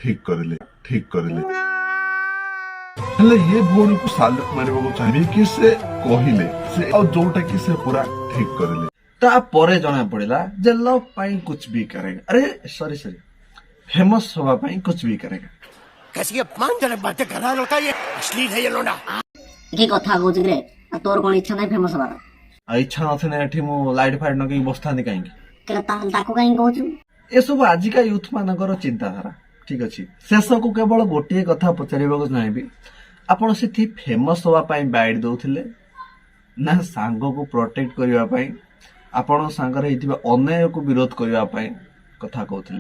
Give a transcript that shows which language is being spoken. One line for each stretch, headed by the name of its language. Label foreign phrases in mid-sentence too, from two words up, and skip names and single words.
Odia: ହେଲେ ଇଏ ଭଉଣୀକୁ ସାଲ୍ୟୁଟ ମାରିବାକୁ ଚାହିଁବି କି ସେ କହିଲେ, ଆଉ ଯୋଉଟା କି ସେ ପୁରା ଠିକ କରିଲେ। ତାପରେ ଜଣା ପଡିଲା ଯେ ଲଭ ପାଇଁ
Hindi: कुछ भी करेगा,
Odia: ଆରେ ସରି ଫେମସ ହବା ପାଇଁ
Hindi: कुछ भी करेगा। कैसी अपमानजनक बातें कर रहा है लड़का, ये अश्लील है ये लोना।
Odia: କି କଥା କହୁଛୁ ରେ? ତୋର କଣ ଇଚ୍ଛା ନାହିଁ ଫେମସ ହବାର? ଆଉ ଇଚ୍ଛା ନଥିଲେ ଏଠି ମୁଁ ଲାଇଟ୍ ଫାଇଟ୍ ନଗେଇକି ବସିଥାନ୍ତି କାହିଁକି? ତାକୁ କାହିଁକି କହୁଛୁ? ଏସବୁ ଆଜିକା ୟୁଥ ମାନଙ୍କର ଚିନ୍ତାଧାରା। ଠିକ ଅଛି, ଶେଷକୁ କେବଳ ଗୋଟିଏ କଥା ପଚାରିବାକୁ ଚାହିଁବି, ଆପଣ ସେଠି ଫେମସ ହବା ପାଇଁ ବାଇଟ୍ ଦଉଥିଲେ ନା ସାଙ୍ଗକୁ ପ୍ରୋଟେକ୍ଟ କରିବା ପାଇଁ, ଆପଣଙ୍କ ସାଙ୍ଗରେ ହେଇଥିବା ଅନ୍ୟାୟକୁ ବିରୋଧ କରିବା ପାଇଁ କଥା କହୁଥିଲେ?